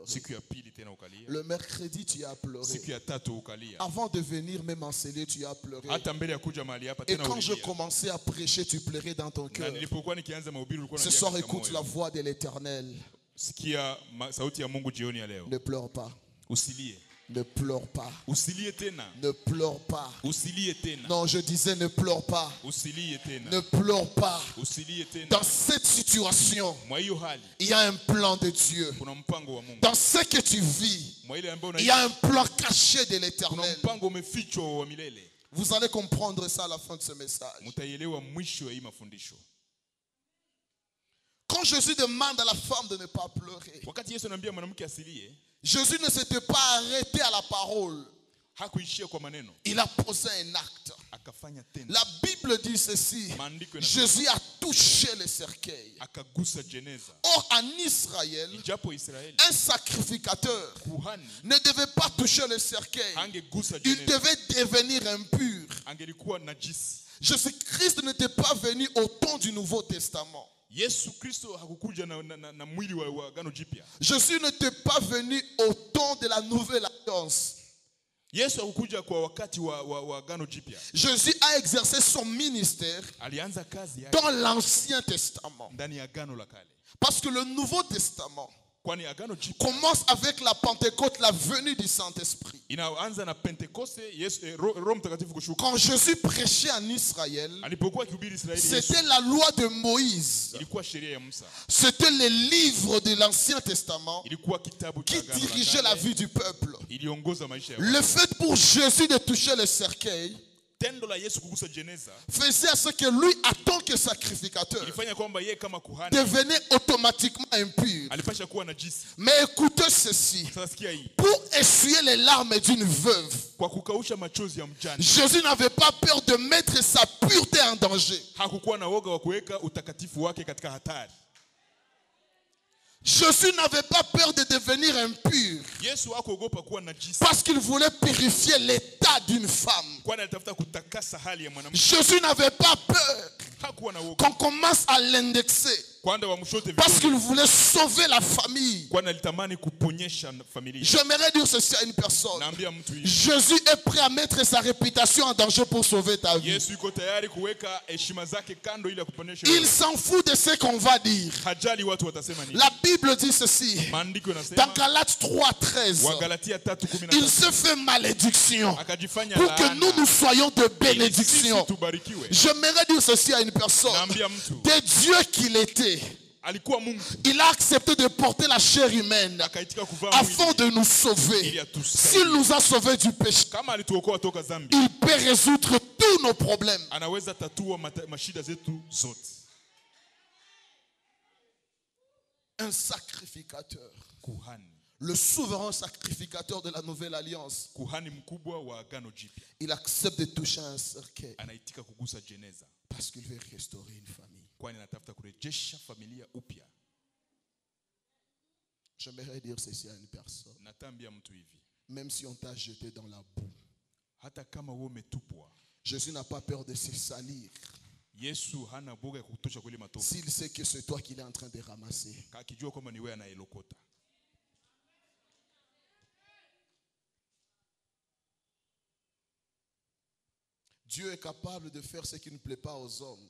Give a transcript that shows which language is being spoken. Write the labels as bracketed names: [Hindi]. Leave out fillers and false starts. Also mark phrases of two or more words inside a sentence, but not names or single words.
[French] Le mercredi, tu as pleuré. Avant de venir même enseigner, tu as pleuré. Et quand je commençais à prêcher, tu pleurais dans ton cœur. Ce soir, écoute la voix de l'Éternel. Ne pleure pas. Ne pleure pas. [Swahili] Usilie tena. [French] Ne pleure pas. [Swahili] Usilie tena. [French] Non, je disais ne pleure pas. [Swahili] Usilie tena. [French] Ne pleure pas. [Swahili] Usilie tena. [French] Dans cette situation, [Swahili] Mwa hiyo hali, [French] il y a un plan de Dieu. [Swahili] kuna mpango wa Mungu. [French] Dans ce que tu vis, [Swahili] Mwa ile ambayo [French] il y a [Swahili] unaishi, [French] un plan caché de [Swahili] kuna [French] l'Éternel. [Swahili] mpango umefichwa wa milele. [French] Vous allez comprendre ça à la fin de ce message. [Swahili] Mutaielewa mwisho wa hii mafundisho. [French] Quand Jésus demande à la femme de ne pas pleurer, [Swahili] Wakati Yesu anambia mwanamke asilie, [French] Jésus ne s'était pas arrêté à la parole. [Swahili] hakuishia kwa maneno, [French] Il a posé un acte. [Swahili] akafanya tendo. [French] La Bible dit ceci. [Swahili] Maandiko yanasema, [French] Jésus a touché le cercueil. [Swahili] akagusa jeneza. [French] Or, en Israël, [Swahili] Ijapo Israeli, [French] un sacrificateur [Swahili] kuhani [French] ne devait pas toucher le cercueil. [Swahili] hangegusa [French] Il [Swahili] jeneza, [French] devait devenir impur. [Swahili] angelikuwa najisi. [French] Jésus-Christ n'était pas venu au temps du Nouveau Testament. [Swahili] Yesu Kristo hakukuja na mwili wa agano jipya. [French] Jésus n'était pas venu au temps de la Nouvelle Alliance. [Swahili] Yesu hakukuja kwa wakati wa agano jipya. [French] Jésus a exercé son ministère [Swahili] Alianza kazi yake [French] dans l'Ancien Testament. [Swahili] ndani ya agano la kale. [French] Parce que le Nouveau Testament [Swahili] Kwani agano jipya [French] commence avec la Pentecôte, la venue du Saint-Esprit. [Swahili] inaanza na Pentekoste, Roho Mtakatifu kushuka. [French] Quand Jésus prêchait en Israël, [Swahili] Alipokuwa akihubiri Israeli, [French] c'était la loi de Moïse. [Swahili] ilikuwa sheria ya Musa. [French] C'était les livres de l'Ancien Testament [Swahili] Ilikuwa kitabu cha [French] qui [Swahili] agano la [French] dirigeaient la [Swahili] kale, [French] vie du peuple. [Swahili] iliongoza maisha ya [French] Le fait pour Jésus de toucher le cercueil [Swahili] tendo la Yesu kugusa jeneza [French] faisait à ce que lui, en tant que sacrificateur, [Swahili] ilifanya kwamba yeye kama kuhani [French] devenait automatiquement impur. [Swahili] alipasha kuwa najisi. [French] Mais écoutez ceci. [Swahili] Sasa sikia hii, [French] Pour essuyer les larmes d'une veuve, [Swahili] kwa kukausha machozi ya mjane, [French] Jésus n'avait pas peur de mettre sa pureté en danger. [Swahili] hakukuwa na woga wa kuweka utakatifu wake katika hatari. [French] Jésus n'avait pas peur de devenir impur [Swahili] Yesu hakuogopa kuwa najisi, [French] parce qu'il voulait purifier l'état d'une femme. [Swahili] kwani alitafuta kutakasa hali ya mwanamke. [French] Jésus n'avait pas peur [Swahili] Hakuwa na woga [French] qu'on commence à l'indexer [Swahili] kwanda wamshote [French] parce [Swahili] vizuri, [French] qu'il voulait sauver la famille. [Swahili] kwani alitamani kuponyesha familia. [French] J'aimerais dire ceci à une personne. [Swahili] Naambia mtu hivi, [French] Jésus est prêt à mettre sa réputation en danger pour sauver ta vie. [Swahili] Yesu yuko tayari kuweka heshima zake kando ili akuponyeshe. [French] Il s'en fout de ce qu'on va dire. [Swahili] Hajali watu watasema nini. [French] La Bible dit ceci. [Swahili] Maandiko [French] Dans [Swahili] yanasema [French] Galates 3:13, [Swahili] Wagalatia [French] il [Swahili] 3:13, [French] se fait malédiction [Swahili] akajifanya [French] pour que [Swahili] laana [French] nous soyons de [Swahili] ili [French] bénédiction. [Swahili] sisi tubarikiwe. [French] J'aimerais dire ceci à une personne. [Swahili] Naambia mtu, [French] De Dieu qu'il était, [Swahili] alikuwa Mungu, [French] il a accepté de porter la chair humaine [Swahili] akaitika kuvaa [French] afin [Swahili] mwili [French] de nous [Swahili] ili [French] sauver. [Swahili] atusaidia. [French] S'il nous a sauvés du péché, [Swahili] Kama alituokoa toka dhambi, [French] il peut résoudre tous nos problèmes. [Swahili] anaweza tatua mashida zetu zote. [French] Un sacrificateur, [Swahili] Kuhani, [French] le souverain sacrificateur de la nouvelle alliance, [Swahili] kuhani mkubwa wa agano jipya, [French] il accepte de toucher un cercueil [Swahili] anaitika kugusa jeneza, [French] parce qu'il veut restaurer une famille. [Swahili] kwani anatafuta kurejesha familia upya. [French] J'aimerais dire ceci à une personne. [Swahili] Natambia mtu hivi, [French] Même si on t'a jeté dans la boue, [Swahili] hata kama wewe umetupwa, [French] Jésus n'a pas peur de se salir [Swahili] Yesu hana boga ya kutosha kule matope, [French] s'il sait que c'est toi qu'il est en train de ramasser. [Swahili] akijua kwamba ni wewe anayelokota. [French] Dieu est capable de faire ce qui ne plaît pas aux hommes,